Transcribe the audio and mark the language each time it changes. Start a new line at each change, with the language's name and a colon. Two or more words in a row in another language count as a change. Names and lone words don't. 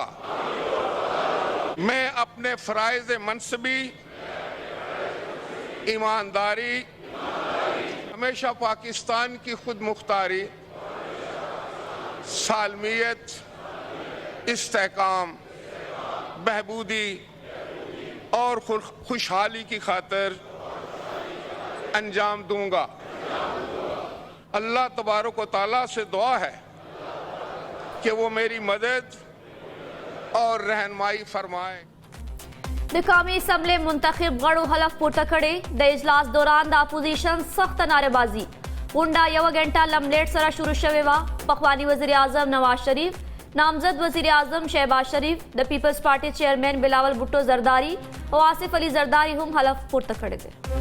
Urdu: میں اپنے فرائض منصبی ایمانداری ہمیشہ پاکستان کی خود مختاری سالمیت استحکام بہبودی اور خوشحالی کی خاطر انجام دوں گا. اللہ تبارک و تعالیٰ سے دعا ہے کہ وہ میری مدد اور رہنمائی فرمائے.
Pashto: د قومي اسمبلی منتخب غړو حلف پورته کړی. د اجلاس دوران د اپوزیشن سخت نارهبازي غونډه یو غنټه لملیټ سره شروع شوې وه. پخوانی وزیر اعظم نواز شریف، نامزد وزیر اعظم شہباز شریف، د پیپلز پارټي چیئرمین بلاول بھٹو زرداری او آصف علي زرداری هم حلف پورته کړی دی.